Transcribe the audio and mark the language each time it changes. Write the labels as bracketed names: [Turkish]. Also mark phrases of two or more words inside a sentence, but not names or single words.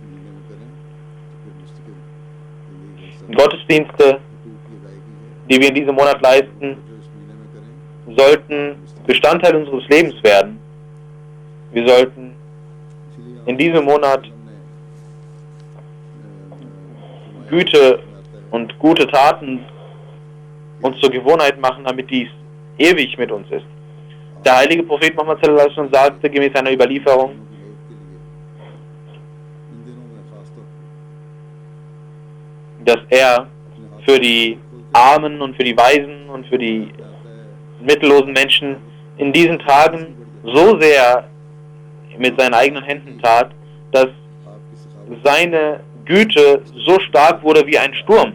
[German] Gottesdienste, die wir in diesem Monat leisten, sollten Bestandteil unseres Lebens werden. Wir sollten in diesem Monat Güte und gute Taten uns zur Gewohnheit machen, damit dies ewig mit uns ist. Der heilige Prophet Muhammad [Arabic] صلى الله عليه وسلم [German] sagte gemäß einer Überlieferung, dass er für die Armen und für die Waisen und für die mittellosen Menschen in diesen Tagen so sehr mit seinen eigenen Händen tat, dass seine Güte so stark wurde wie ein Sturm.